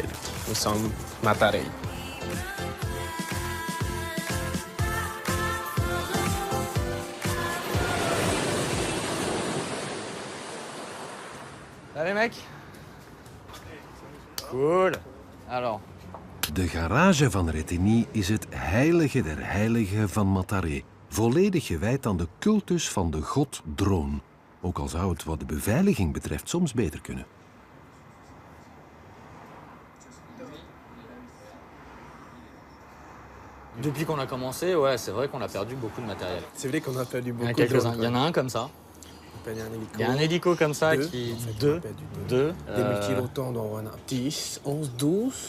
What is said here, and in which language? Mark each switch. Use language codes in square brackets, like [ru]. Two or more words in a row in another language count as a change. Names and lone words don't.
[fr] Nous sommes Matarei. Allez mec. Cool. Alors. [nl] De garage van Retigny is het heilige der heiligen van Mataré. Volledig gewijd aan de cultus van de god drone. Ook al zou het wat de beveiliging betreft soms beter kunnen. [fr] Depuis qu'on a commencé, ouais, c'est vrai qu'on a perdu beaucoup de matériel. C'est vrai qu'on a perdu beaucoup. Il y en a quelques-uns. Il y en a un comme ça. Il y a un hélico comme ça qui... Deux. Des multirotants, on en a 10, 11, 12.